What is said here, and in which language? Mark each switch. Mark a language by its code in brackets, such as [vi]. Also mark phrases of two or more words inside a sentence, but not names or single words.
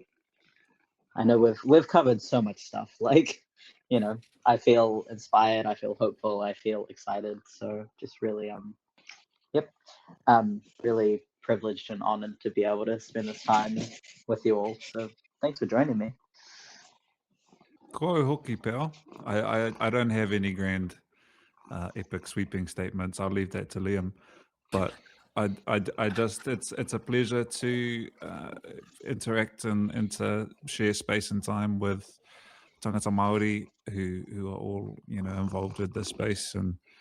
[en] I know we've covered so much stuff. Like, you know, I feel inspired, I feel hopeful, I feel excited. So just really, really privileged and honored to be able to spend this time with you all. So thanks for joining me. [mi] Koe hoki, [en] pal. I don't have any grand, epic sweeping statements. I'll leave that to Liam. But I just it's a pleasure to interact and to share space and time with [mi] tangata Māori [en] who are all, you know, involved with this space, and